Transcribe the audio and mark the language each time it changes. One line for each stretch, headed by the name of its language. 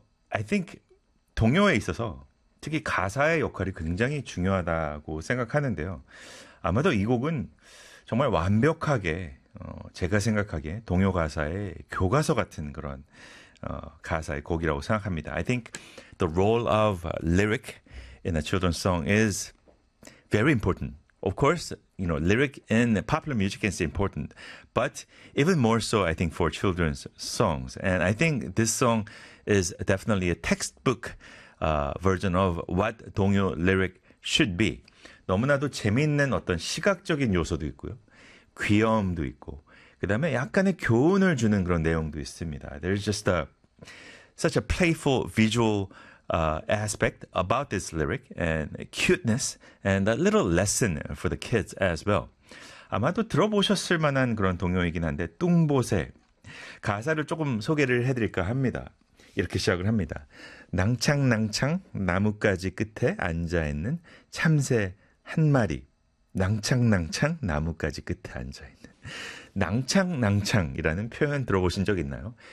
English: I think
Korean: 동요에 있어서 특히 가사의 역할이 굉장히 중요하다고 생각하는데요. 아마도 이 곡은 정말 완벽하게 제가 생각하기에 동요 가사의 교과서 같은 그런 가사의 곡이라고 생각합니다.
English: I think the role of lyric in a children's song is very important. Of course, you know, lyric in popular music is important, but even more so, I think, for children's songs. And I think this song is definitely a textbook version of what 동요 lyric should be.
Korean: 너무나도 재미있는 어떤 시각적인 요소도 있고요. 귀여움도 있고, 그 다음에 약간의 교훈을 주는 그런 내용도 있습니다.
English: There's just such a playful visual aspect about this lyric and cuteness and a little lesson for the kids as well.
Korean: 아마도 들어보셨을 만한 그런 동요이긴 한데 뚱보새 가사를 조금 소개를 해드릴까 합니다. 이렇게 시작을 합니다. 낭창낭창 나뭇가지 끝에 앉아있는 참새 한 마리 낭창낭창 나뭇가지 끝에 앉아있는 낭창낭창이라는 표현 들어보신 적 있나요?